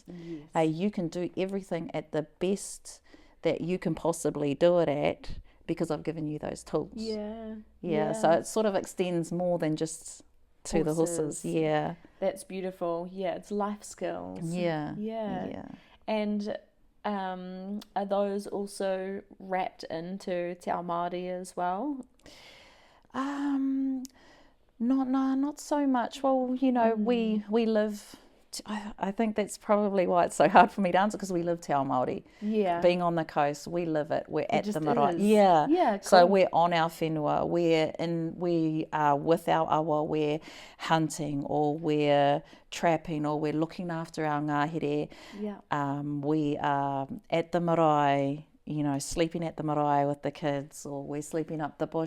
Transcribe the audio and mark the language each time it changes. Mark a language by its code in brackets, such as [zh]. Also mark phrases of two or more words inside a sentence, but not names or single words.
[en] You can do everything at the best that you can possibly do it at, because I've given you those tools. Yeah. So it sort of extends more than just to the horses. Yeah. That's beautiful. Yeah, it's life skills. Yeah. And are those also wrapped into [mi] te ao Māori [en] as well? Not so much. Well, you know, we live. I think that's probably why it's so hard for me to answer, because we live [mi] te ao Māori. [en] Yeah. Being on the coast, we live it. We're at the marae. is. Yeah. Yeah, cool. So we're on our whenua. We are with our awa. We're hunting, or we're trapping, or we're looking after our ngahere. Yeah. We are at the marae, you know, sleeping at the marae with the kids, or we're sleeping up the bush.